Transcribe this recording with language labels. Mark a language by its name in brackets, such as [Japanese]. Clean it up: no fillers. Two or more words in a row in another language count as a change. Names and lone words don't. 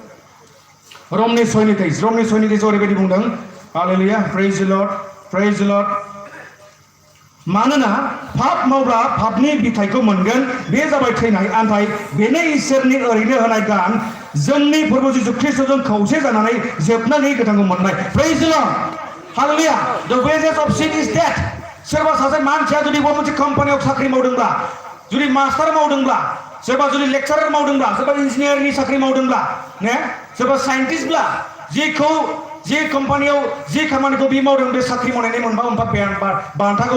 [Bodo] रमनि 6:23 ओरैबायदि बुंदों हालेलुया [English] praise the Lord [Bodo] मानोना पाप मावब्ला पापनि बिथाइखौ मोनगोन बे जाबाय थैनाय नाथाय बेनो इसोरनि ओरैनो होनाय गान जोंनि प्रभु जिसु ख्रिस्ट'जों खौसे जानानै जोबनानै गोथांखौ मोननाय प्रेज [English] the Lord [Bodo] हालेलुया [English] the wages of sin is death [Bodo] सोरबा सासे मानसिया जुदि बबेबा मोनसे कम्पानियाव साख्रि मावदोंब्ला जुदि मास्टार मावदोंब्ला सोरबा जुदि लेक्चारार मावदोंब्ला सोरबा इन्जिनियारनि साख्रि मावदोंब्ला ने सोरबा साइन्टिस्टब्ला जेखौ जे कम्पानियाव जे खामानिखौ बि मावदों बे साख्रि मावनायनि मोनफा बान्थाखौ